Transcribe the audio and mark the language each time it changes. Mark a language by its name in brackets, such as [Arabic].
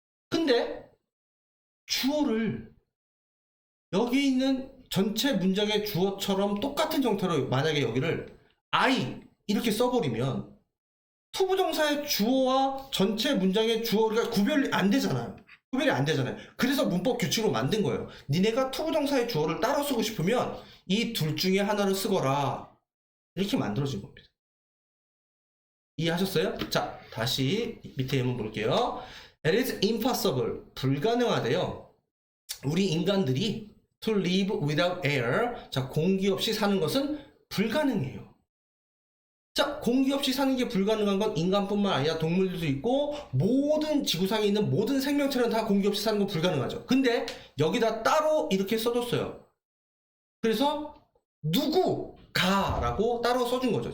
[Korean] 근데 주어를 여기 있는 전체 문장의 주어처럼 똑같은 형태로 만약에 여기를 I 이렇게 써버리면 투부정사의 주어와 전체 문장의 주어가 구별이 안 되잖아요. 구별이 안 되잖아요. 그래서 문법 규칙으로 만든 거예요. 니네가 투부정사의 주어를 따로 쓰고 싶으면 이 둘 중에 하나를 쓰거라. 이렇게 만들어진 겁니다. 이해하셨어요? 자, 다시 밑에 예문 볼게요. [English] It is impossible. [Korean] 불가능하대요. 우리 인간들이 [English] to live without air. [Korean] 자, 공기 없이 사는 것은 불가능해요. 자, 공기 없이 사는 게 불가능한 건 인간뿐만 아니라 동물들도 있고 모든 지구상에 있는 모든 생명체는 다 공기 없이 사는 건 불가능하죠. 근데 여기다 따로 이렇게 써줬어요. 그래서 누구가 라고 따로 써준 거죠.